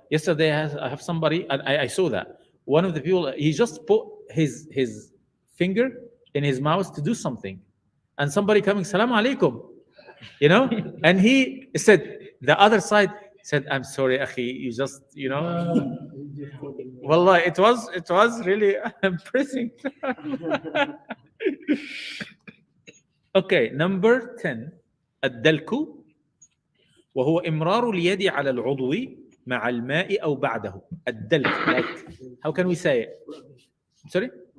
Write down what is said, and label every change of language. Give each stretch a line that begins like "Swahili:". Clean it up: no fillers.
English: Yesterday I have somebody, and I saw that one of the people, he just put his finger in his mouth to do something, and somebody coming, salam alaikum, and he said, the other side said, I'm sorry, akhi, you just, wallah, it was really impressive. Okay, number 10,
Arabic: الدلك وهو إمرار اليد على العضو مع الماء أو بعده.
English: الدلك, like, how can we say it? Sorry?